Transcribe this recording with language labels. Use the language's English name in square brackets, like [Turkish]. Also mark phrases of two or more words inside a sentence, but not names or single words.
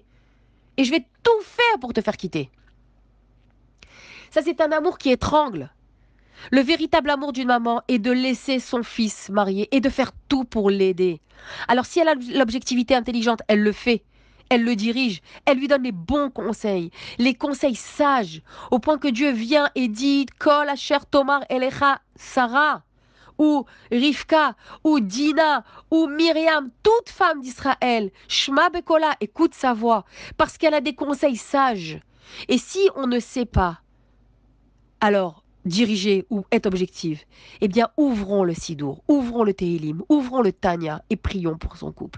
[French] Et je vais tout faire pour te faire quitter. Ça, c'est un amour qui étrangle. Le véritable amour d'une maman est de laisser son fils marié et de faire tout pour l'aider. Alors, si elle a l'objectivité intelligente, elle le fait. Elle le dirige, elle lui donne les bons conseils, les conseils sages, au point que Dieu vient et dit [Hebrew] כל אשר תאמר אליך [French] Sarah, ou Rivka, ou Dina, ou Myriam, toute femme d'Israël, [Hebrew] שמע בקולה, [French] écoute sa voix, parce qu'elle a des conseils sages. Et si on ne sait pas, alors diriger ou être objective, eh bien ouvrons le Sidour, ouvrons le Tehilim, ouvrons le Tanya et prions pour son couple.